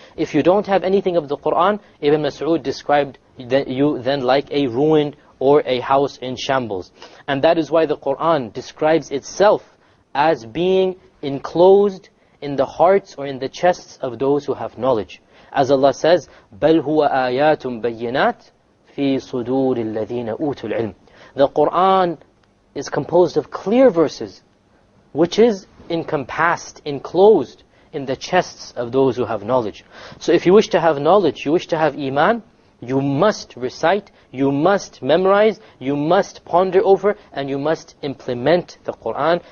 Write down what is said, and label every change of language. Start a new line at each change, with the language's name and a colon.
English: If you don't have anything of the Qur'an, Ibn Mas'ud described you then like a ruined or a house in shambles. And that is why the Qur'an describes itself as being enclosed in the hearts or in the chests of those who have knowledge. As Allah says,
Arabic: بَلْ هُوَ آيَاتٌ بَيِّنَاتٌ فِي صُدُورِ الَّذِينَ أُوتُوا الْعِلْمِ.
English: The Qur'an is composed of clear verses, which is encompassed, enclosed in the chests of those who have knowledge. So if you wish to have knowledge, you wish to have iman, you must recite, you must memorize, you must ponder over, and you must implement the Qur'an.